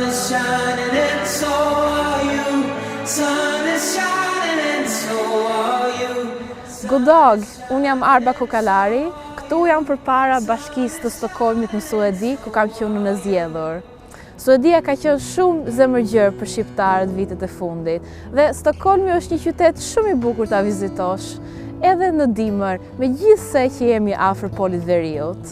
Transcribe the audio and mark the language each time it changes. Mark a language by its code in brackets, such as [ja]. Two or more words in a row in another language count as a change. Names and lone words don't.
[en] shining and so are you. Sun is shining and so are you. Good dog, [sq] unë jam Arba Kokalari, këtu jam përpara bashkisë të Stockholmit në Suedi, ku kam qenë në zgjedhur. Suedia ka qenë shumë zemërgjër për shqiptarët vitet e fundit dhe Stockholmi është një qytet shumë i bukur ta vizitosh, edhe në dimër, megjithse që jemi afër polit veriut.